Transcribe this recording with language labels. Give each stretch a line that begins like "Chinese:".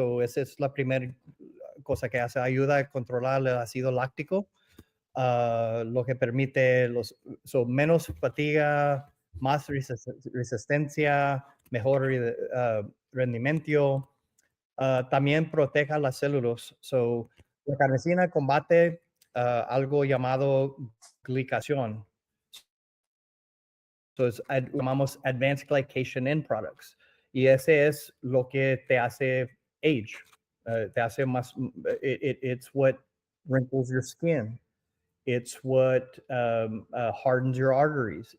Spanish: Esa es la primera cosa que hace. Ayuda a controlar el ácido láctico, lo que permite menos fatiga, más resistencia, mejor rendimiento. También protege las células. La carnosina combate algo llamado glicación. Llamamos
English: advanced glycation end products.
Spanish: Y ese es lo que te hace age. Te hace más,
English: it's what wrinkles your skin. It's what hardens your arteries.